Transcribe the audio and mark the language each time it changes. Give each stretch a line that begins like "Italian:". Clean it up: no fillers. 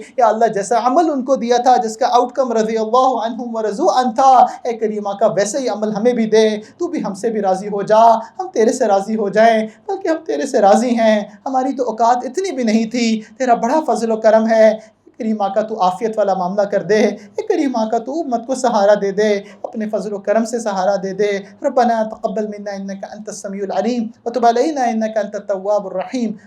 Urdu: یا اللہ جیسا عمل ان کو دیا تھا جس کا آؤٹ کم
Arabic: رضی اللہ عنہم ورضوا عنہ
Urdu: تھا اے کریم آقا ویسے ہی عمل ہمیں بھی دے. تو بھی ہم سے بھی راضی ہو جا، ہم تیرے سے راضی ہو جائیں، بلکہ ہم تیرے سے راضی ہیں. ہماری تو اوقات اتنی بھی نہیں تھی، تیرا بڑا فضل و کرم ہے. کریم آقا تو عافیت والا معاملہ کر دے. اے کریم آقا تو امت کو سہارا دے دے، اپنے فضل و کرم سے سہارا دے دے.
Arabic: ربنا تقبل منا انك انت السميع العليم وتب علينا انك انت التواب الرحيم.